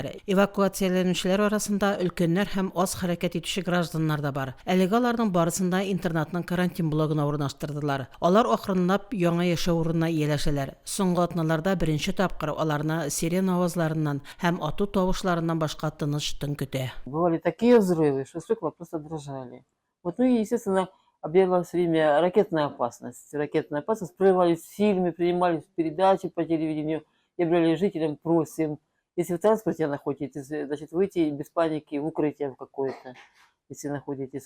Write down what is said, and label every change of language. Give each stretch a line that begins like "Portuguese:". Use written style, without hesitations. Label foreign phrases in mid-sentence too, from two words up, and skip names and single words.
Tatar: Эвакуацияләнүчеләр арасында өлкәннәр һәм аз хәрәкәт итүче гражданнар да бар. Әлегә аларның барысында интернатның карантин блогына урнаштырдылар. Алар акрынлап яңа яшәү урынына ияләшәләр. Соңгы атналарда беренче тапкыр аларны сирена авазларыннан һәм ату тавышларыннан башка тыныч төн көтә.
Russian: Бывали такие взрывы, что стекла просто дрожали. Ну и, естественно, объявлялось все время ракетная опасность. Ракетная опасность. Прерывались фильмы, принимались передачи по телевидению. И объявляли жителям, просим, если в транспорте находитесь, значит, выйти без паники в укрытие в какое-то, если находитесь.